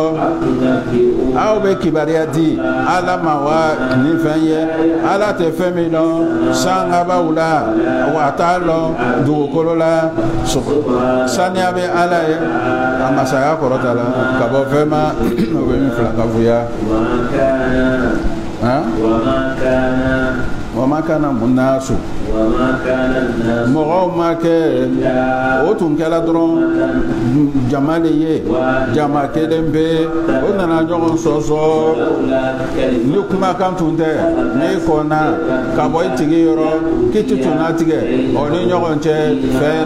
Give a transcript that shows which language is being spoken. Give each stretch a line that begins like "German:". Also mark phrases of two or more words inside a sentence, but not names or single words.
Bambara: aw bɛ kibaruya di ala ma wa ni fɛn ye ala tɛ fɛn min dɔn sangabaw la wa a t'a lɔn dugukolo la saniya bɛ ala ye a masaya kɔrɔta la ka bɔ fɛn ma o bɛ min fila ka fuya
Arabic: وما كان الناس
Bambara: mɔgɔw ma kɛ o tun kɛra dɔrɔn jama de ye jama kelen bɛ o nana ɲɔgɔn sɔsɔ ni kumakan tun tɛ n'i kɔnna ka bɔ i tigi yɔrɔ k'i tɛ tun latigɛ o ni ɲɔgɔn cɛ fɛn